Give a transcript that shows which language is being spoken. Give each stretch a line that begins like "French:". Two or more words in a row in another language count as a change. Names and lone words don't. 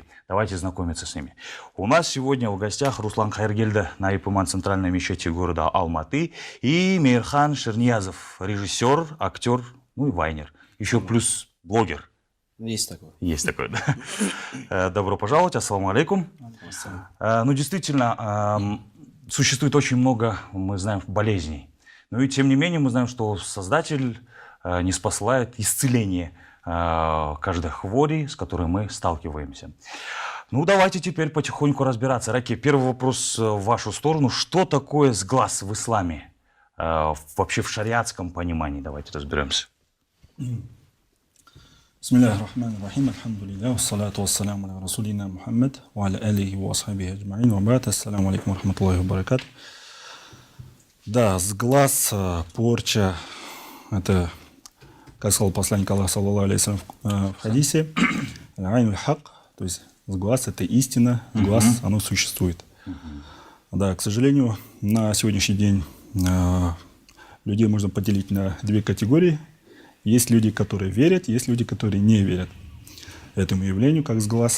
Russian: Давайте знакомиться с ними. У нас сегодня в гостях Руслан Хайргельда, наиб имам центральной мечети города Алматы, и Мейрхан Шерниязов, режиссер, актер, ну и вайнер. Еще плюс блогер. Есть такое. Есть такое, да. Добро пожаловать,
Arabic: السلام عليكم.
Russian: Ну, действительно, существует очень много, мы знаем, болезней. Но и тем не менее мы знаем, что Создатель не спосылает исцеление каждой хвори, с которой мы сталкиваемся. Ну, давайте теперь потихоньку разбираться. Раки, первый вопрос в вашу сторону. Что такое сглаз в исламе? Вообще в шариатском понимании. Давайте разберемся.
Arabic: بسم الله الرحمن الرحيم، الحمد لله، والصلاة والسلام على رسولنا محمد، وعلى آله وأصحابه أجمعين، وبعد، السلام عليكم ورحمة الله وبركاته.
Russian: Да, сглаз, порча, это, как сказал посланник Аллаха,
Arabic: صلى الله عليه
Russian: в хадисе,
Arabic: العين الحق,
Russian: то есть сглаз – это истина, сглаз, оно существует. Да, к сожалению, на сегодняшний день людей можно поделить на две категории. Есть люди, которые верят, есть люди, которые не верят этому явлению, как сглаз.